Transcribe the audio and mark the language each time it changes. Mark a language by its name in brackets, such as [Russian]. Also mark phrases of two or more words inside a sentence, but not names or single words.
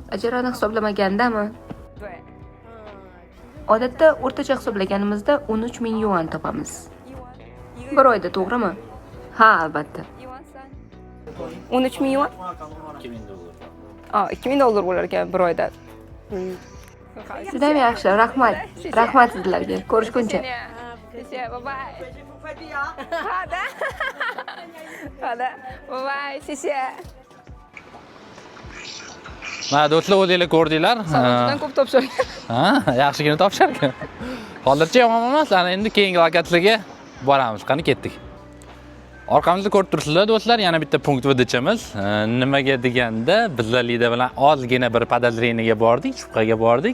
[Uzbek] Ijarani hisoblamagandami? Odatda o'rtacha hisoblaganimizda 13 ming yuan topamiz. Bir oyda, to'g'rimi? Ha, albatta. 13 ming yuan? 2000 dollar. 2000 dollar bo'lar ekan bir oyda. 嗯， Juda yaxshi, rahmat. Rahmat sizlarga. Ko'rishguncha. [Chinese] 谢谢，拜拜。好的，好的，拜拜，谢谢。 [Uzbek] Mana do'stlar, o'zingizlar ko'rdinglar. Juda ko'p topshirgan. Ha, yaxshigina topshirgan. Hozircha yomon emas, ana endi keyingi lokatsiyaga boramiz. Qani ketdik. Orqamizda ko'rib turibsizlar do'stlar, yana bitta punkt VDChimiz. Nimaga deganda, bizlar Lida bilan ozgina bir podozreniyaga bordik, shubhaga bordik.